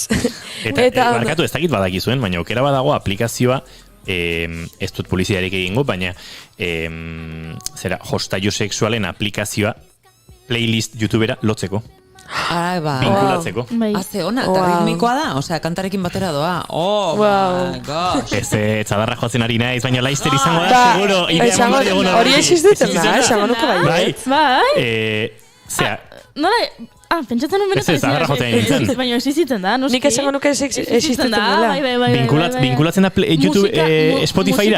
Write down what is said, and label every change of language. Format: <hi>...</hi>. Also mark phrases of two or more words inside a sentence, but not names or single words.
<eu>Eta barkatu ez dakit badakizuen, baina aukera badago aplikazioa, ez dut publizidarik egingo, baina jostailu sexualen aplikazioa playlist youtubera lotzeko. Vinkulatzeko. Haze ona, eta ritmikoa da? Osea, kantarekin batera doa.</eu> <en>Oh my gosh.</en> <eu>Ez adarra joatzen ari naiz, baina laister izango da, seguro. Hori existitzen da, esango nuke bai. Zea. Pentsatzen un benetan ez adarra joaten nintzen. Baina existitzen da, noski. Nik esango nuke existitzen da. Vinkulatzen da YouTube, Spotifyra.</eu>